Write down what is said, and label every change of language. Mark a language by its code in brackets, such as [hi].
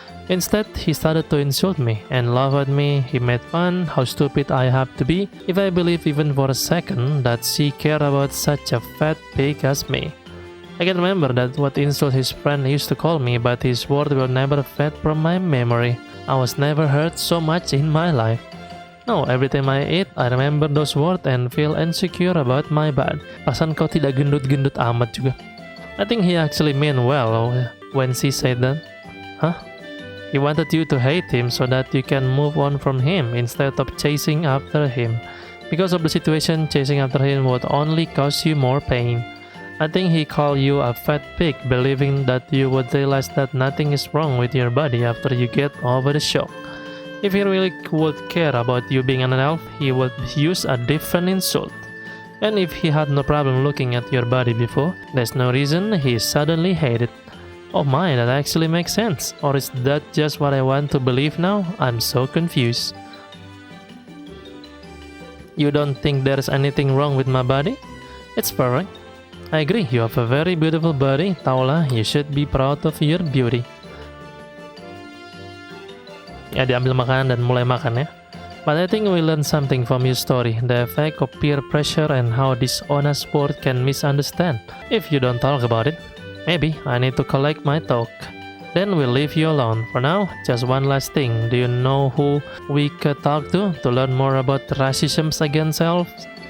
[en] Instead, he started to insult me and laugh at me. He made fun how stupid I have to be if I believe even for a second that she cared about such a fat pig as me. I can remember that what insult his friend used to call me, but his word will never fade from my memory. I was never hurt so much in my life. No, every time I eat, I remember those words and feel insecure about my body. [id] Perasaan kau tidak gendut-gendut amat juga. [en] I think he actually meant well when she said that. Huh? He wanted you to hate him so that you can move on from him instead of chasing after him. Because of the situation, chasing after him would only cause you more pain. I think he called you a fat pig, believing that you would realize that nothing is wrong with your body after you get over the shock. If he really would care about you being an elf, he would use a different insult. And if he had no problem looking at your body before, there's no reason he suddenly hated. Oh my, that actually makes sense. Or is that just what I want to believe now? I'm so confused. You don't think there's anything wrong with my body? It's perfect. I agree, you have a very beautiful body, Taula. You should be proud of your beauty. [id] Ya, diambil makanan dan mulai makan ya. [en] But I think we learned something from your story, the effect of peer pressure and how this honest word can misunderstand if you don't talk about it. Maybe I need to collect my talk. Then we'll leave you alone. For now, just one last thing. Do you know who we could talk to learn more about racism against elves?